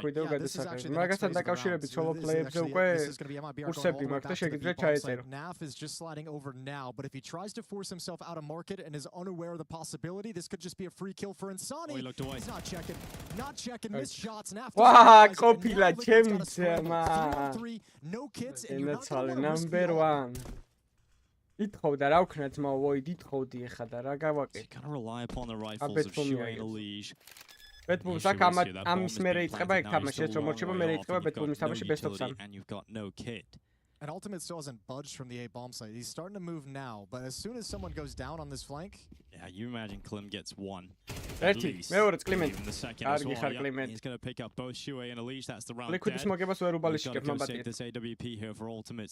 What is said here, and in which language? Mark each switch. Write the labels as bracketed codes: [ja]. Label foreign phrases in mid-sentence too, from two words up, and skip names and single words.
[ka] This is actually the next Naf is just sliding over now, but if he tries to force himself out of market and is unaware of the possibility, this could just be a free kill for Insani. He looked away. He's not checking, missed shots. Naf copila no kids, and you're not number one. ითხოვდა რა ვქნა ძმა ვოიდ ითხოვდი ეხა და რა გავაკეთე. [en] Kind of rely upon the rifles of Shuain Alish. [ka] ბეტბუმს აქ ამის მერე იწყება ეგ თამაში ეს რომ მოჩება მერე იწყება ბეტბუმის თამაში [en] best of 3. And you've got no kit. And Ultimate still hasn't budged from the A bomb site. He's starting to move now, but as soon as someone goes down on this flank, yeah, you imagine Klim gets one. He's going to pick up both Shuain and Alish. That's the round. He's going to go save this AWP here for Ultimate.